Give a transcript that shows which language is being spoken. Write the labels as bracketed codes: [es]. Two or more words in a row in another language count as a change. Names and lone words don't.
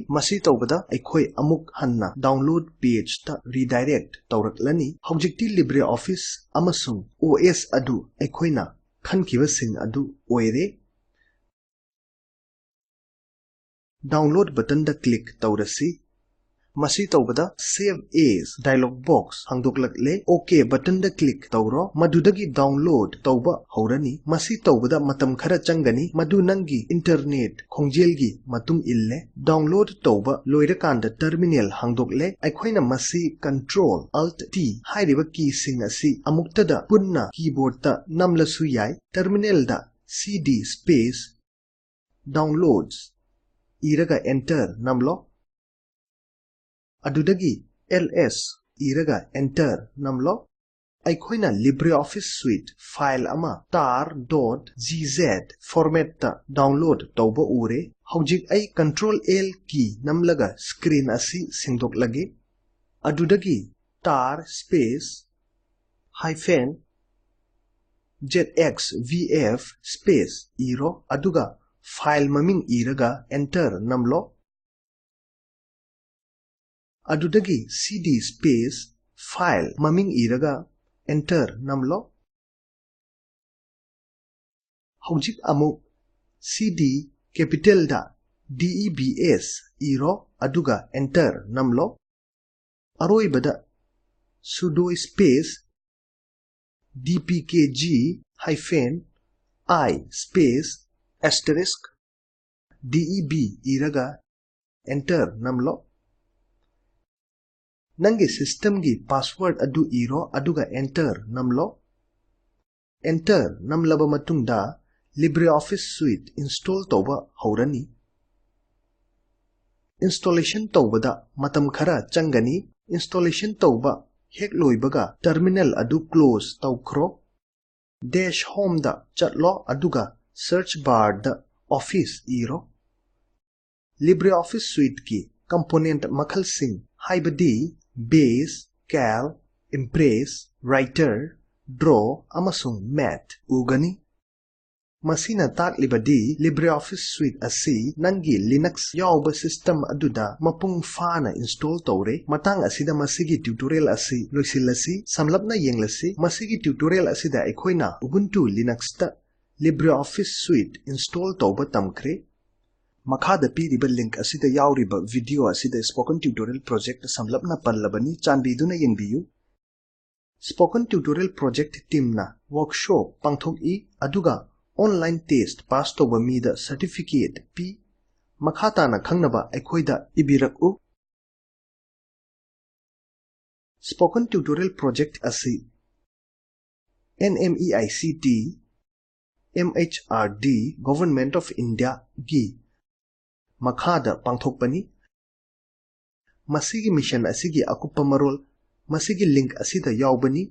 [mni] Masi taubada aikoi amuk hanna [en] download page [mni] ta redirect tawraklani. Haujikti LibreOffice amasung OS adu aikoina khankiba sing adu oire. [en] Download button [mni] da click tawrasi. Masi taubada [en] save as dialog box [mni] hangdoklakle. [en] OK button [mni] da click tawro. Madudagi download tauba haurani. Masi taubada matam khara changani. Madu nangi internet khongjel matung ille. Download tauba loirakanda terminal hangdokle. Aikhoina masi [en] Control Alt T [mni] hairiba key sing asi amuktada punna keyboard ta namlasu yai. Terminal da [en] cd space downloads [mni] iraga enter namlo. Adudagi ls iraga enter namlo. Aikoina LibreOffice Suite file ama [en] tar.gz format [mni] ta download tauba ure. Haujik ay [en] Control L key [mni] namlaga screen asi singdoklage. Adudagi [en] tar space hyphen zxvf space [mni] iro aduga file maming iraga enter namlo. Adudagi [en] cd space file [mni] maming iraga enter namlo. Haujik amuk [en] cd capital [mni] da debs iro aduga enter namlo. Aroi bada [en] sudo space dpkg hyphen I space asterisk deb [mni] iraga enter namlo. Nangi system gi password adu iro aduga enter namlo. Enter namlaba matungda LibreOffice Suite install tauba haurani. Installation taubada matam khara changani. Installation tauba hek loibaga terminal adu close taukro. [en] Dash home [mni] da chatlo aduga [en] search bar [mni] da office iro. LibreOffice Suite ki component makhal sing haibadi Base, Cal, Impress, Writer, Draw, amasung Math ugani. Masina taklibadi LibreOffice Suite asi nangi Linux yauba system aduda mapung fana install tawre. Matang asida masigi tutorial asi loisilasi samlapna yenglasi masigi tutorial asida ekhoina Ubuntu Linux ta LibreOffice Suite install tawba tamkre. Makhada piriba link asida yauriba video asida spoken tutorial project samlapna pallabani chanbiduna yengbiyu. Spoken tutorial project team na workshop pangthok aduga [en] online test pass [mni] toba mida certificate p makhata na khangnaba ekhoida ibiraku. Spoken tutorial project asi NMEICT MHRD Government of India gi makhada pangthokpani. Masigi mission asigi akupa marol masigi link asida yaubani.